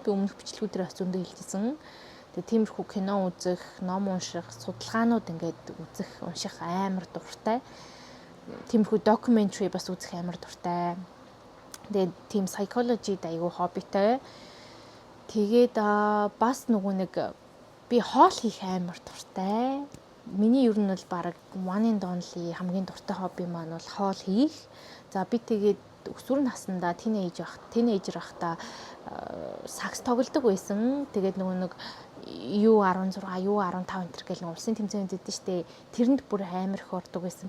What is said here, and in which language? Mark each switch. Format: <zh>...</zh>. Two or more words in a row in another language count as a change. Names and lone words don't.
<mn>Би өмнөх бичлэгүүдээр бас зөндөө хэлжсэн. Тэгээ тиймэрхүү кино үзэх, ном унших, судалгаанууд ингээд үзэх, унших амар дуртай. Тиймэрхүү documentary бас үзэх амар дуртай. Тэгээд тийм psychology-д айгүй хоббитай. Тэгээд бас нөгөө нэг би хоол хийх амар дуртай. Миний ер нь бол баг</mn> <en>one and only</en> <mn>хамгийн дуртай хобби маань бол хоол хийх. За би тэгээд өсвөр наснда тинейжер байхдаа сакс тоглодог байсан. Тэгээд нөгөө нэг U16, U15 энэ гэл нэг улсын тэмцээнд дэдэн штэ. Тэрэнд бүр амар их ордог байсан.</mn>